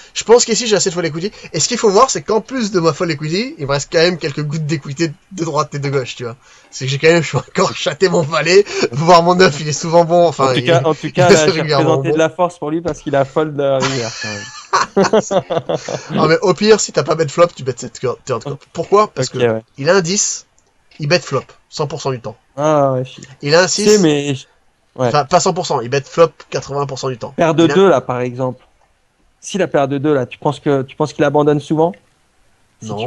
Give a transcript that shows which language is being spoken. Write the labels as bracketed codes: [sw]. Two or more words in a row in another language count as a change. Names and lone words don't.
[fr] Je pense qu'ici, j'ai assez de [en] full equity. [fr] Et ce qu'il faut voir, c'est qu'en plus de ma [en] full equity, [fr] il me reste quand même quelques gouttes d'équité de droite et de gauche, tu vois. C'est que j'ai quand même, je suis encore chaté mon valet. Voir mon œuf, il est souvent bon. Enfin, En tout il cas, est là, j'ai régulièrement représenté de bon. la force pour lui parce qu'il a fold de la rivière, quand même. Ah, mais au pire, si t'as pas [en] bet flop, [fr] tu bet cette turn. Pourquoi? Parce Ok, que ouais. il a un 10, il [en] bet flop, [fr] 100% du temps. Ah, ouais, Il a un tu sais, 6, mais. Ouais. enfin, pas 100%, il [en] bet flop [fr] 80% du temps. Paire de Il a... 2 là, par exemple. Si la paire de 2 là, tu penses qu'il abandonne souvent? Non.